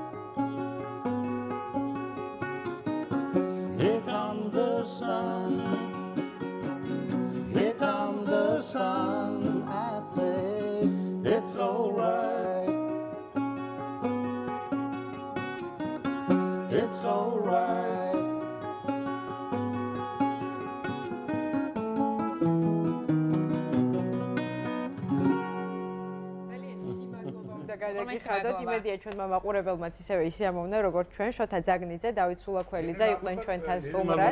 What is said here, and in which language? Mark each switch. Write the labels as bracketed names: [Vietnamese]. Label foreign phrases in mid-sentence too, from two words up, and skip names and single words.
[English] Here comes the sun. Here comes the sun. I say it's alright. It's alright. [Georgian] გადაგიხადოთ იმედია ჩვენმა მაყურებელმაც ისევე ისიამოვნა როგორც ჩვენ შოთა ძაგნიძე, დავით სულაქველიძე იყვნენ ჩვენთან სტუმრად.